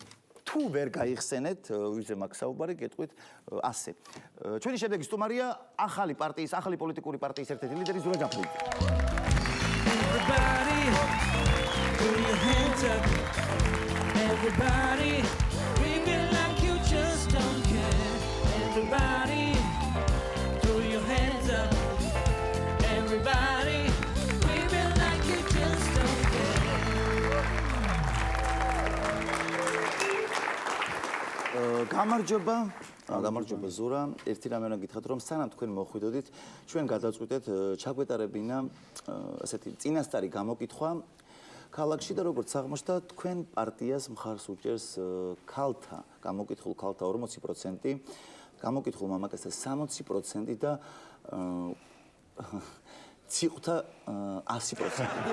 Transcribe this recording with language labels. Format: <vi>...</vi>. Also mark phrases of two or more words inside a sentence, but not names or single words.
<ka>თუ ვერ გაიხსენეთ, ვიზე მაგ საუბარი გეტყვით ასე. ჩვენი შემდეგი სტუმარია ახალი პოლიტიკური პარტიის ერთ-ერთი ლიდერი ზურა ჯაფარიძე.</ka> <en>Everybody, put your hands up. Everybody, scream it like you just don't care. Everybody, throw your hands up. Everybody, scream it like you just don't care.</en> <ka>გამარჯობა ზურა. ერთი რამე უნდა გითხრათ, რომ სანამ თქვენ მოხვიდოდით, ჩვენ გადაწყვიტეთ ჩაგვეტარებინა ასეთი წინასწარი გამოკითხვა ქალაქში და როგორც აღმოჩნდა, თქვენ პარტიას მხარს უჭერს ქალთა, გამოკითხულ ქალთა 40%, გამოკითხულ მამაკაცთა 60% და ციყვთა 100%.</ka>